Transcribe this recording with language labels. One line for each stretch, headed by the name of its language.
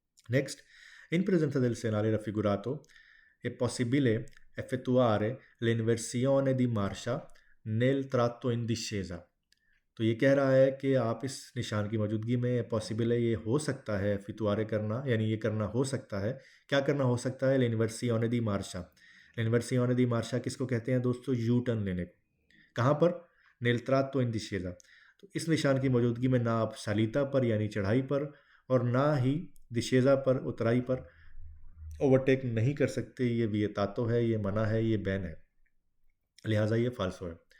Hindi: Next,
Italian: in presenza del segnale raffigurato è possibile effettuare l'inversione di marcia nel tratto in discesa,
Hindi: तो ये कह रहा है कि आप इस निशान की मौजूदगी में पॉसिबल है, ये हो सकता है फितुआरे करना, यानी ये करना हो सकता है, क्या करना हो सकता है?
Italian: l'inversione di marcia, l'inversione di marcia
Hindi: किसको कहते हैं दोस्तों? यू टर्न लेने को, कहाँ पर?
Italian: nel tratto in discesa,
Hindi: तो इस निशान की मौजूदगी में ना आप सालिता पर यानी चढ़ाई पर और ना ही दिशेजा पर उतराई पर ओवरटेक नहीं कर सकते, ये विएतातो है, ये मना है, ये बैन है, लिहाजा ये फाल्सो है।